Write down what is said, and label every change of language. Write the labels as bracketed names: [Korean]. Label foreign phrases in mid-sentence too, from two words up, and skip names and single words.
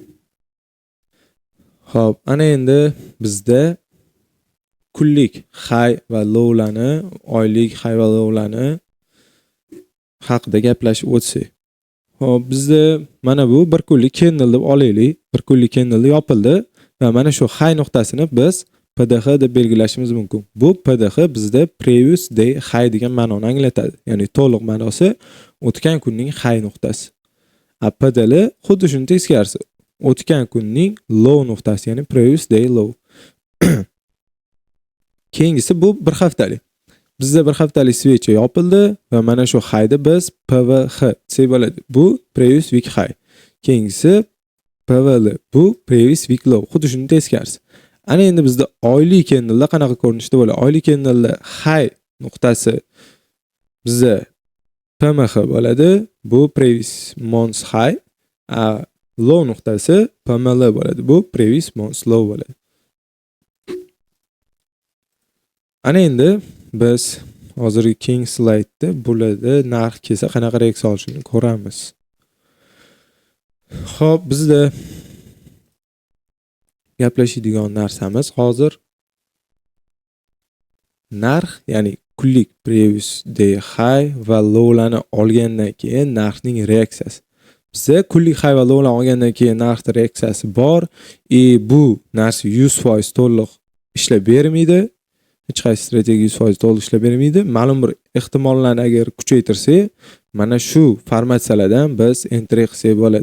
[Uzbek] Hop, ana endi bizda kunlik high va lowlarni, oylik high va lowlarni haqida gaplashib o'tsak. Hop, bizda mana bu bir kunlik candle deb olaylik. Bir kunlik candle yopildi va mana shu high nuqtasini biz PDH deb belgilashimiz mumkin. Bu PDH bizda [English] previous day high [Uzbek] degan ma'noni anglatadi. Ya'ni to'liq ma'nosi o'tgan kunning high nuqtasi. PDL xuddi shuni teskarisi. O'tgan kunning low nuqtasi, ya'ni [English] previous day low. [Uzbek] Keyingisi bu bir haftalik. Bizda bir haftalik switch yopildi va mana shu high'ni biz PVH desa bo'ladi. [English] Bu previous week high. [Uzbek] Keyingisi PVL, bu [English] previous week low. [Uzbek] Xuddi shuni teskarisi. Ana endi bizda oylik candle'da qanaqa ko'rinishda bo'ladi? Oylik candle'da high nuqtasi bizda PMH bo'ladi. Bu [English] previous month high. [Uzbek] Low nuqtasi PML bo'ladi. Bu [English] previous month low [Uzbek] bo'ladi. Ana endi biz hozirgi keng slaydda bularda narx kelsa qanaqa reaksiya olishini ko'ramiz. Xo'p, bizda gaplashadigan narsamiz hozir narx, ya'ni kunlik [English] previous day high [Uzbek] va lowlarni olgandan keyin narxning reaksiyasi. Bizda kunlik high va lowlarni olgandan keyin narxning reaksiyasi bor. Bu narsa 100% to'liq ishlab bermaydi. Hech qaysi strategiya 100% to'liq ishlab bermaydi. Ma'lum bir ehtimollarni agar kuchaytirsak, mana shu formatsiyalardan biz entry qilsak bo'ladi.